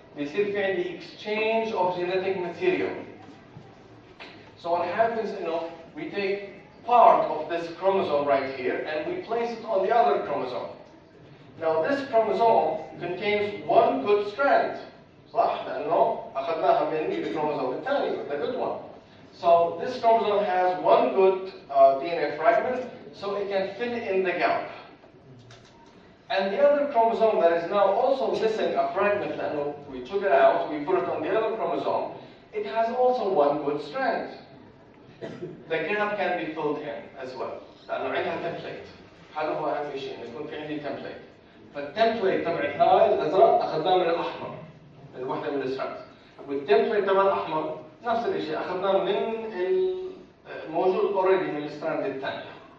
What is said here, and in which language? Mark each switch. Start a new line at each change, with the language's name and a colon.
Arabic: بيصير في عندي
English: exchange of genetic material. So what happens, we take part of this chromosome right here and we place it on the other chromosome. Now this chromosome contains one good strand.
Arabic: صح؟ لأنه أخذناها من الكروموسوم الثاني,
English: the good one. So this chromosome has one good DNA fragment, so it can fill in the gap. And the other chromosome that is now also missing a fragment, and we took it out, we put it on the other chromosome, it has also one good strand. The gap can be filled in as well.
Arabic: لأنه عندها template. هذا هو أهم شيء، إنه يكون في عندي template. فالتمبليت تبعت هاي الأزرق أخذناه من الأحمر، من واحدة من الستراندز. والتمبليت تبع الأحمر نفس الشيء، أخذناه من الموجود already من الستراند الثانية.